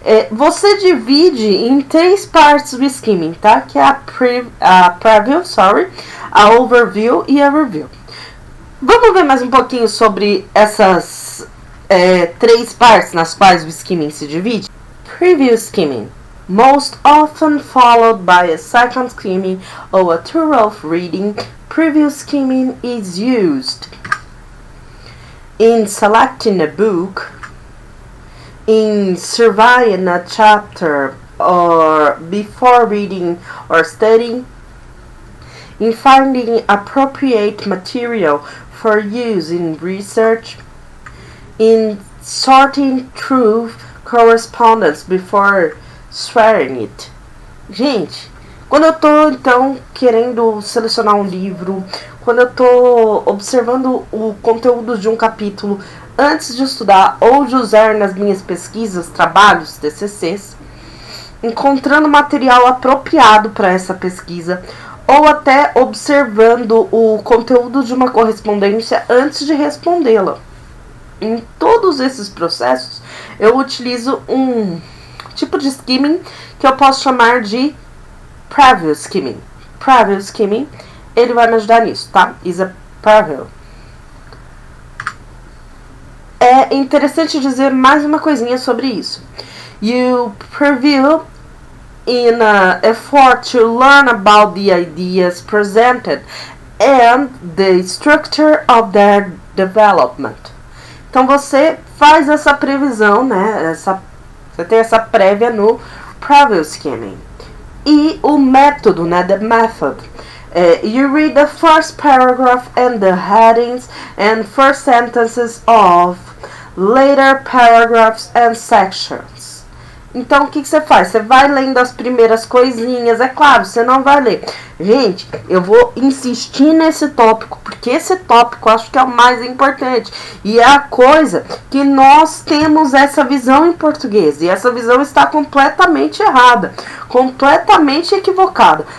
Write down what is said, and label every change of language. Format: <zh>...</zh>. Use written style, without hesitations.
<pt>Você divide em 3 partes o skimming, tá? Que é a preview, a overview e a review. Vamos ver mais um pouquinho sobre essas 3 partes nas quais o skimming se divide?</pt> <en>Preview skimming, most often followed by a second skimming or a thorough reading. Preview skimming is used in selecting a book, in surveying a chapter or before reading or studying, in finding appropriate material for use in research, in sorting through correspondence before sharing it.</en> <pt>Gente, quando eu tô, então, querendo selecionar um livro, quando eu tô observando o conteúdo de um capítulo antes de estudar ou de usar nas minhas pesquisas, trabalhos, TCCs, encontrando material apropriado para essa pesquisa, ou até observando o conteúdo de uma correspondência antes de respondê-la. Em todos esses processos, eu utilizo um tipo de skimming que eu posso chamar de preview skimming. Preview skimming, ele vai me ajudar nisso, tá?</pt> <en>Is a preview.</en> <pt>É interessante dizer mais uma coisinha sobre isso.</pt> <en>You preview in an effort to learn about the ideas presented and the structure of their development.</en> <pt>Então você faz essa previsão, né? Você tem essa prévia no preview skimming. E o método, né?</pt> <en>The method. You read the first paragraph and the headings and first sentences of later paragraphs and sections.</en> <pt>Então, o que você faz? Você vai lendo as primeiras coisinhas. É claro, você não vai ler. Gente, eu vou insistir nesse tópico, porque esse tópico eu acho que é o mais importante. E é a coisa que nós temos essa visão em português. E essa visão está completamente errada. Completamente equivocada.</pt>